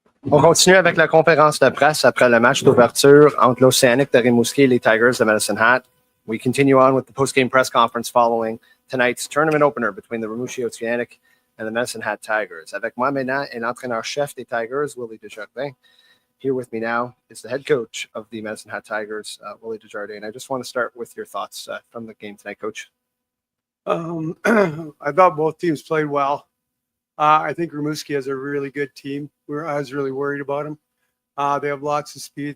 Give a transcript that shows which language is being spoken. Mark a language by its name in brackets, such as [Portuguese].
[French] On continue avec la conférence de presse après le match d'ouverture entre l'Océanic de Rimouski et les Tigers de Medicine Hat. [English] We continue on with the post-game press conference following tonight's tournament opener between the Rimouski Oceanic and the Medicine Hat Tigers. [French] Avec moi maintenant est l'entraîneur-chef des Tigers, Willie Desjardins. [English] Here with me now is the head coach of the Medicine Hat Tigers, Willie Desjardins. And I just want to start with your thoughts from the game tonight, Coach. I thought both teams played well. I think Rimouski has a really good team. I was really worried about them. They have lots of speed.